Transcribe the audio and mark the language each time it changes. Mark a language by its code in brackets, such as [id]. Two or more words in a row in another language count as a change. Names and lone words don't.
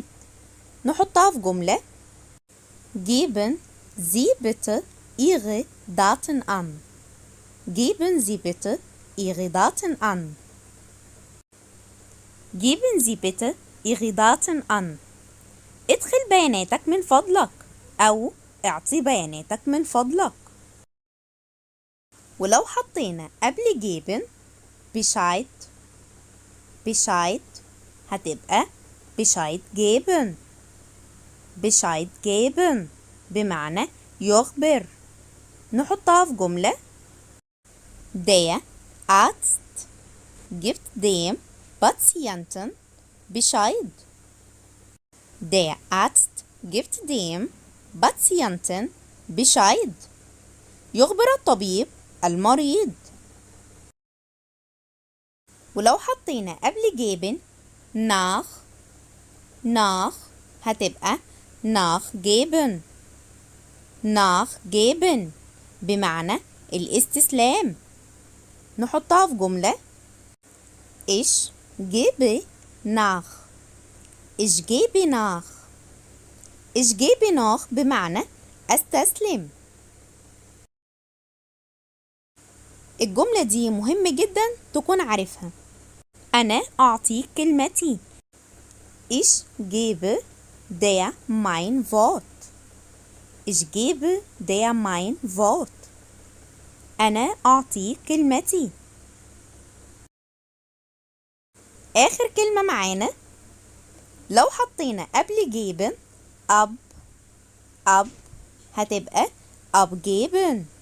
[ar] نحطها في جملة: [de] Geben Sie bitte Ihre Daten an. Geben Sie bitte Ihre Daten an. Geben Sie bitte Ihre Daten an. [ar] ادخل بياناتك من فضلك أو اعطي بياناتك من فضلك. ولو حطينا قبل [de] geben Bescheid [ar] هتبقى [de] Bescheid geben. Bescheid geben [ar] بمعنى يخبر. نحطها في جملة: [de] Der Arzt gibt dem Patienten Bescheid. Der Arzt gibt dem Patienten Bescheid. [ar] يخبر الطبيب المريض. ولو حطينا قبل [de] geben nach [ar] هتبقى nachgeben. nachgeben بمعنى الاستسلام. نحطها في جملة: [de] Ich gebe nach. Ich gebe nach. Ich gebe nach [ar] بمعنى أستسلم. الجملة دي مهم جدا تكون عارفها. أنا أعطيك كلمتي. [de] Ich gebe dir mein Wort. Ich gebe dir mein Wort. [ar] أنا أعطيك كلمتي. آخر كلمة معانا، لو حطينا قبل geben أب هتبقى abgeben.